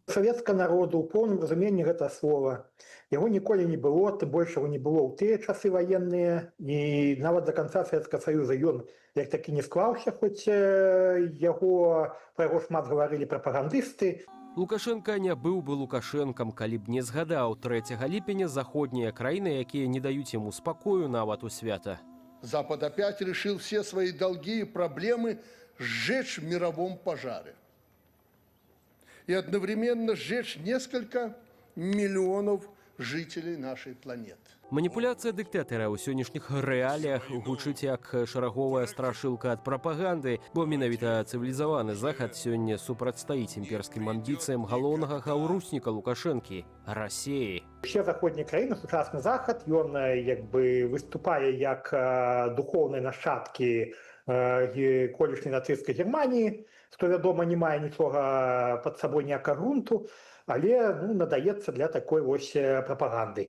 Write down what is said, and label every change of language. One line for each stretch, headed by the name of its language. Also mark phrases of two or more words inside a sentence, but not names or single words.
Belarusian: Савецкага народу ў поўным разуменні гэта слова. Яго ніколі не было, тым больш яго не было ў тыя часы ваенныя, і нават да канца Савецкага Саюза ён як такі не склаўся, хоць яго пра яго шмат гаварылі прапагандысты. Лукашенко не быў бы Лукашэнкам, калі б не згадаў 3 ліпеня заходнія краіны, якія не даюць яму спакою нават у свята.
Russian: Запад опять решил все свои долги и проблемы сжечь в мировом пожаре. И одновременно сжечь несколько миллионов жителей нашей планеты.
Belarusian: Маніпуляцыя дыктатара ў сённяшніх рэаліях гучыць як шараговая страшылка ад прапаганды, бо менавіта цывілізаваны захад сёння супрацьстаіць імперскім амбіцыям галоўнага гаўрусніка Лукашэнкі – Расіі. Усе заходнія краіны, сучасны захад, ён як бы выступае як духоўныя нашчадкі колішняй нацысцкай Германіі, што, вядома, не мае нічога пад сабой ніякага грунту, але надаецца для такой вось прапаганды.